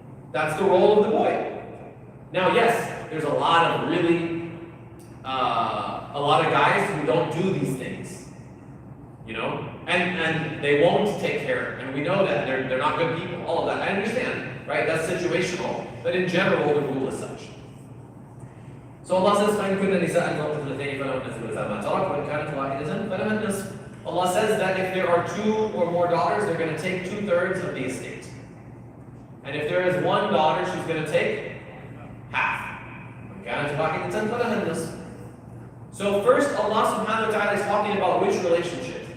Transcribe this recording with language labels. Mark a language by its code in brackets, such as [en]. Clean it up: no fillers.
[en] That's the role of the boy. Now, yes, there's a lot of guys who don't do these things, and they won't take care, and we know that they're not good people. All of that, I understand, right? That's situational, but in general, the rule is such. So Allah says, [ar] فَإِن كُنَّ نِسَاءً فَوْقَ اثْنَتَيْنِ فَلَهُنَّ ثُلُثَا مَا تَرَكَ وَإِن كَانَتْ وَاحِدَةً فَلَهَا النِّصْفُ. [en] Allah says that if there are 2 or more daughters, they're going to take 2/3 of the estate. And if there is 1 daughter, she's going to take half. [ar] وَإِن كَانَتْ وَاحِدَةً فَلَهَا النِّصْفُ. [en] So first, Allah subhanahu wa ta'ala is talking about which relationship?